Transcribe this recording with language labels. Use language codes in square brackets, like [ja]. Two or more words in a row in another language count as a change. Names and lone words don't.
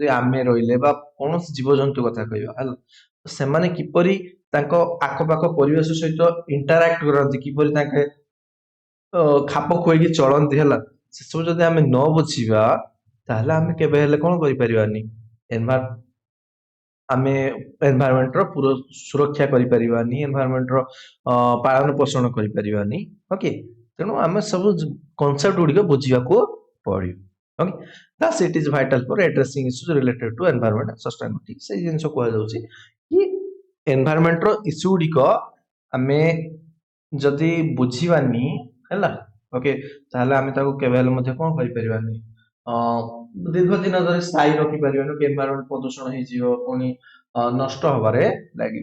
[or] ଆମେ ରହିଲେ ବା କୌଣସି ଜୀବଜନ୍ତୁ କଥା କହିବା ହେଲା, ସେମାନେ କିପରି ତାଙ୍କ ଆଖପାଖ ପରିବେଶ ସହିତ ଇଣ୍ଟାରାକ୍ଟ କରନ୍ତି, କିପରି ତାଙ୍କେ ଖାପ ଖୁଆଇକି ଚଳନ୍ତି ହେଲା, ସେସବୁ ଯଦି ଆମେ ନ ବୁଝିବା ତାହେଲେ ଆମେ କେବେ ହେଲେ କଣ କରିପାରିବାନି, ଆମେ ଏନଭାୟରନମେଣ୍ଟର ପୁର ସୁରକ୍ଷା କରିପାରିବାନି, ଏନଭାୟରନମେଣ୍ଟର ପାଳନ ପୋଷଣ କରିପାରିବାନି। ଓକେ, ତେଣୁ ଆମେ ସବୁ କନସେପ୍ଟ ଗୁଡିକ ବୁଝିବାକୁ ପଡିବ। ଓକେ, [en] thus it is vital for addressing issues related to environment and sustainability। [or] ସେଇ ଜିନିଷ କୁହାଯାଉଛି କି [en] environment issue [or] ଗୁଡିକ ଆମେ ଯଦି ବୁଝିବାନି ହେଲା, ଓକେ, ତାହେଲେ ଆମେ ତାକୁ କେବେ ହେଲେ ମଧ୍ୟ କଣ କରିପାରିବାନି, ଦୀର୍ଘ ଦିନ ଧରି ସ୍ଥାୟୀ ରଖିପାରିବାନି, ଏନଭାୟରନମେଣ୍ଟ ପ୍ରଦୂଷଣ ହେଇଯିବ, ପୁଣି ନଷ୍ଟ ହବାରେ ଲାଗିବ।